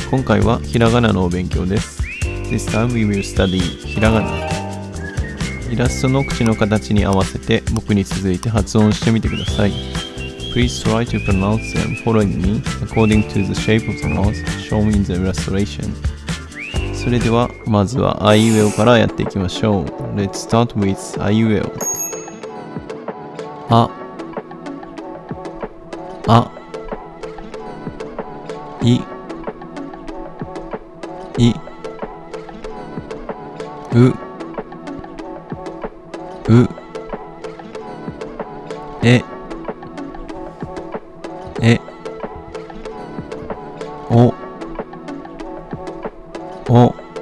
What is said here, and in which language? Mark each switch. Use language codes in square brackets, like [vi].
[ja] 今回はひらがなのお勉強です。 [en] This time we will study ひらがな。 [ja] イラストの口の形に合わせて僕に続いて発音してみてください。 [en] Please try to pronounce them following me according to the shape of the mouth shown in the illustration. [ja] それではまずはあいうえおからやっていきましょう。 [en] Let's start with あいうえお。 [ja] あ、あ、い、い、う、う、え、え、お、お。